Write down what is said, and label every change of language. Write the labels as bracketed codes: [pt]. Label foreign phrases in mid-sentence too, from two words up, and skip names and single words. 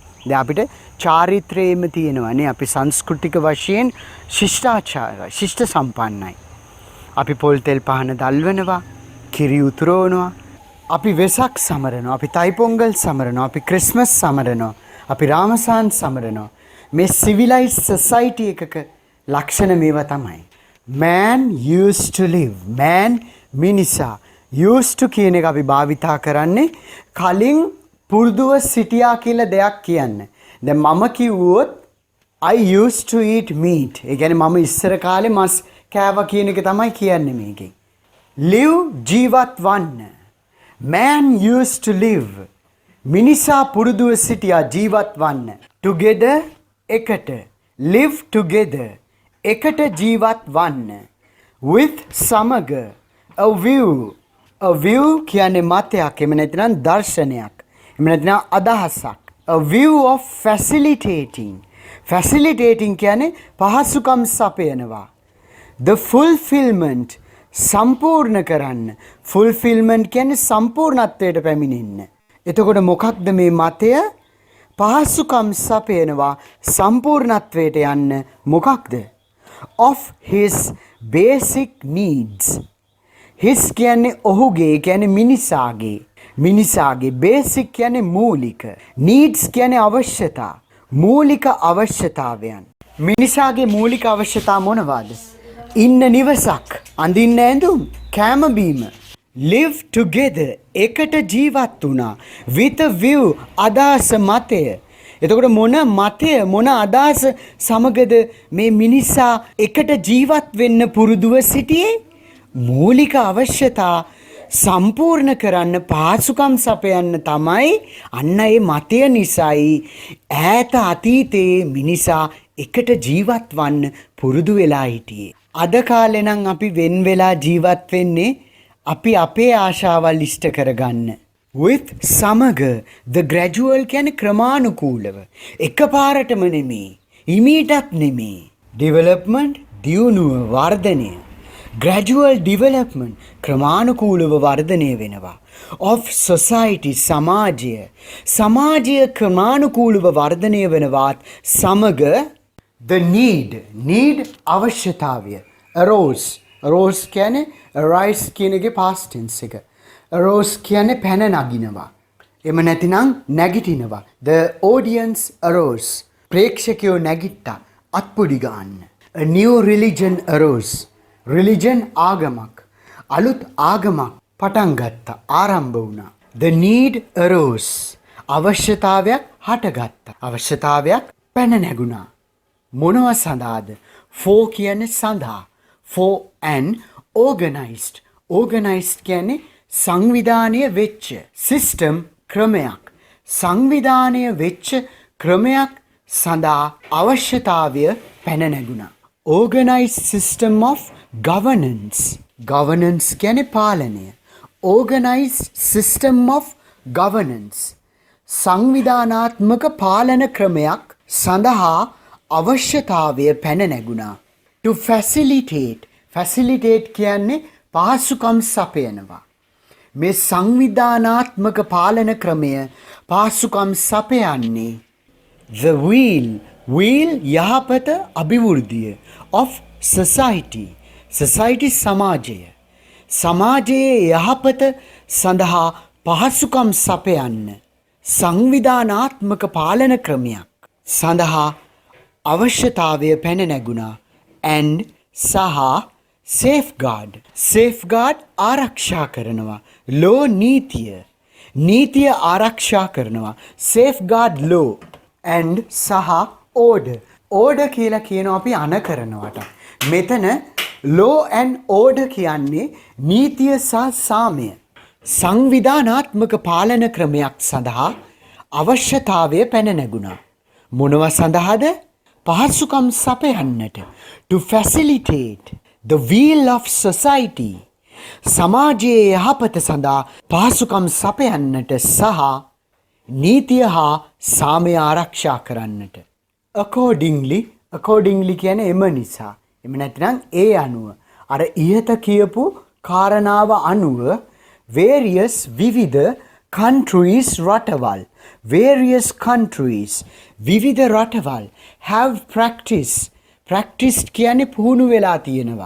[si] දැන් අපිට චාරිත්‍රයේම තියෙනවානේ අපි සංස්කෘතික වශයෙන් ශිෂ්ටාචාර ශිෂ්ට සම්පන්නයි. අපි පොල් තෙල් පහන දල්වනවා, කිරි උතුරවනවා, අපි වෙසක් සමරනවා, අපි තයිපොංගල් සමරනවා, අපි ක්‍රිස්මස් සමරනවා, අපි රාමසාන් සමරනවා. මේ [en] civilized society [si] එකක ලක්ෂණ මේවා තමයි. [en] Man used to live. Man [si] මිනිසා [en] used to [si] කියන එක අපි භාවිතා කරන්නේ කලින් පුරුදුව සිටියා කියලා දෙයක් කියන්න. දැන් මම කිව්වොත් [en] I used to eat meat. [si] ඒ කියන්නේ මම ඉස්සර කාලේ මස් කෑවා කියන එක තමයි කියන්නේ මේකෙන්. Live ජීවත් වන්න. [en] Man used to live. [si] මිනිසා පුරුදුව සිටියා ජීවත් වන්න. [en] Together එකට. Live together. [si] එකට ජීවත් වන්න. With සමග. [en] A view. A view [si] කියන්නේ මතයක්. එහෙම නැත්නම් දර්ශනයක්. එහෙම නැත්නම් අදහසක්. [en] A view of facilitating. Facilitating [si] කියන්නේ පහසුකම් සපයනවා. [en] The fulfillment [si] සම්පූර්ණ කරන්න. Fulfillment කියන්නේ සම්පූර්ණත්වයට පැමිණෙන්න. එතකොට මොකක්ද මේ මතය? පහසුකම් සපයනවා සම්පූර්ණත්වයට යන්න. මොකක්ද? [en] Of his basic needs. [si] His කියන්නේ ඔහුගේ කියන්නේ මිනිසාගේ. මිනිසාගේ basic කියන්නේ මූලික. Needs කියන්නේ අවශ්‍යතා. මූලික අවශ්‍යතාවයන්. මිනිසාගේ මූලික අවශ්‍යතා මොනවාද? ඉන්න නිවසක්, අඳින්න ඇඳුම්, කෑම බීම. [en] Live together [si] එකට ජීවත් වුණා. [en] With a view [si] අදහස මතය. එතකොට මොන මතය මොන අදහස සමගද මේ මිනිසා එකට ජීවත් වෙන්න පුරුදුව සිටියේ? මූලික අවශ්‍යතා සම්පූර්ණ කරන්න පහසුකම් සපයන්න තමයි අන්න ඒ මතය නිසායි ඈත අතීතයේ මිනිසා එකට ජීවත් වන්න පුරුදු වෙලා හිටියේ. අද කාලේ නම් අපි වෙන් වෙලා ජීවත් වෙන්නේ අපි අපේ ආශාවල් ඉෂ්ට කරගන්න. With සමග [en] the gradual [si] කියන්නේ ක්‍රමානුකූලව. එකපාරටම නෙමෙයි. ඉමීටත් නෙමෙයි. Development දියුණුව වර්ධනය. [en] Gradual development [si] ක්‍රමානුකූලව වර්ධනය වෙනවා. [en] Of society [si] සමාජය. සමාජය ක්‍රමානුකූලව වර්ධනය වෙනවත් සමග [en] the need [si] අවශ්‍යතාවය. [en] Arose. [si] Arose කියන්නේ arise කියන එකේ [en] past tense [si] එක. Arose කියන්නේ පැන නගිනවා. එම නැතිනම් නැගිටිනවා. [en] The audience arose. [si] ප්‍රේක්ෂකයෝ නැගිට්ටා. අත්පුඩි ගන්න. [en] A new religion arose. [si] Religion ආගමක්. අලුත් ආගමක් පටන් ගත්තා. ආරම්භ වුණා. [en] The need arose. [si] අවශ්‍යතාවයක් හටගත්තා. අවශ්‍යතාවයක් පැන නැගුණා. මොනවා සඳහාද? For කියන්නේ සඳහා. [en] For an organized. [si] Organized කියන්නේ සංවිධානය වෙච්ච. System ක්‍රමයක්. සංවිධානය වෙච්ච ක්‍රමයක් සඳහා අවශ්‍යතාවය පැන නැගුණා. [en] Organized system of governance. [si] Governance කියන්නේ පාලනය. [en] Organized system of governance. [si] සංවිධානාත්මක පාලන ක්‍රමයක් සඳහා අවශ්‍යතාවය පැන නැගුණා. [en] To facilitate. [si] Facilitate කියන්නේ පහසුකම් සපයනවා. මේ සංවිධානාත්මක පාලන ක්‍රමය පහසුකම් සපයන්නේ [en] the will [si] යහපත අභිවෘද්ධිය [en] of society. [si] Society සමාජය. සමාජයේ යහපත සඳහා පහසුකම් සපයන්න සංවිධානාත්මක පාලන ක්‍රමයක් සඳහා අවශ්‍යතාවය පැන නැගුණා. [en] and සහ safeguard. [si] safeguard ආරක්ෂා කරනවා. law නීතිය. නීතිය ආරක්ෂා කරනවා. [en] safeguard law. [si] and සහ order. order කියලා කියනවා අපි අන කරනවට. මෙතන [en] law and order [si] කියන්නේ නීතිය සහ සාමය. සංවිධානාත්මක පාලන ක්‍රමයක් සඳහා අවශ්‍යතාවය පැන නැගුණා. මොනවා සඳහාද? පහසුකම් සපයන්නට. [en] To facilitate the will of society. [si] සමාජයේ යහපත සඳහා පහසුකම් සපයන්නට සහ නීතිය හා සාමය ආරක්ෂා කරන්නට. accordingly කියන්නේ එම නිසා. එම නැත්නම් ඒ අනුව. අර ඉහත කියපු කාරණාව අනුව various විවිධ countries රටවල් [en] various countries [si] විවිධ රටවල් [en] have practiced [si] කියන්නේ පුහුණු වෙලා තියෙනවා.